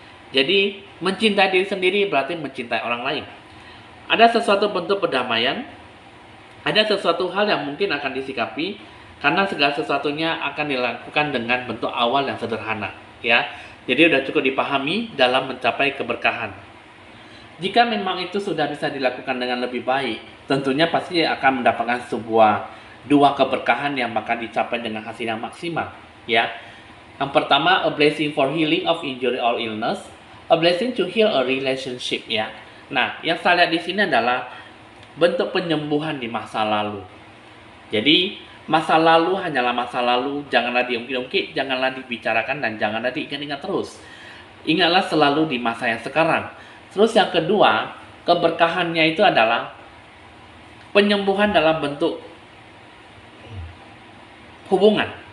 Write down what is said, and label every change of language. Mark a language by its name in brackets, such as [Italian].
[Indonesian] Jadi, mencintai diri sendiri berarti mencintai orang lain. Ada sesuatu bentuk perdamaian, ada sesuatu hal yang mungkin akan disikapi karena segala sesuatunya akan dilakukan dengan bentuk awal yang sederhana, ya. Jadi sudah cukup dipahami dalam mencapai keberkahan. Jika memang itu sudah bisa dilakukan dengan lebih baik, tentunya pasti akan mendapatkan dua keberkahan yang bakal dicapai dengan hasil yang maksimal, ya. Yang pertama, [English] a blessing for healing of injury or illness, a blessing to heal a relationship, ya. [Indonesian] Nah, yang saya lihat di sini adalah bentuk penyembuhan di masa lalu. Jadi, masa lalu hanyalah masa lalu, janganlah diungkit-ungkit, janganlah dibicarakan, dan janganlah diingat-ingat terus. Ingatlah selalu di masa yang sekarang. Terus yang kedua, keberkahannya itu adalah penyembuhan dalam bentuk hubungan.